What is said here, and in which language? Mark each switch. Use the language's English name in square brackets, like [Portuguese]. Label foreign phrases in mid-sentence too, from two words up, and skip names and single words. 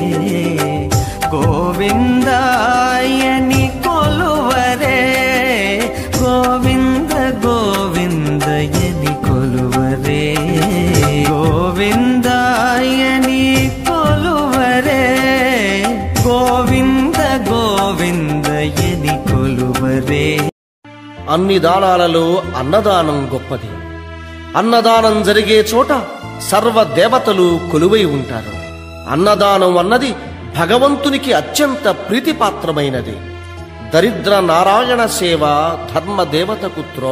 [Telugu] గోవిందయని కొలువరే గోవింద గోవిందయని కొలువరే గోవిందయని కొలువరే గోవింద ಗೋವಿಂದయని కొలువరే. అన్ని దానాలలో అన్నదానం గొప్పది. అన్నదానం జరిగే చోట సర్వ దేవతలు కొలువై ఉంటారు. అన్నదానం అన్నది భగవంతునికి అత్యంత ప్రీతిపాత్రమైనది. దరిద్ర నారాయణ సేవ ధర్మ దేవతకు త్రోవ.